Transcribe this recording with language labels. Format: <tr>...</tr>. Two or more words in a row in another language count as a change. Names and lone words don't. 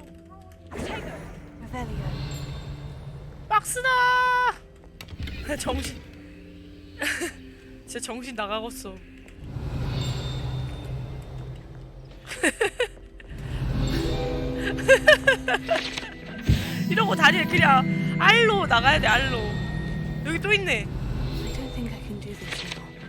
<en>Revelio.</en> <ko>박스다. 정신. 진짜 정신 나가겠어. 이러고 다니면 그냥 알로 나가야 돼. 알로. 여기 또 있네.</ko> <en>I don't think I can do this now.</en>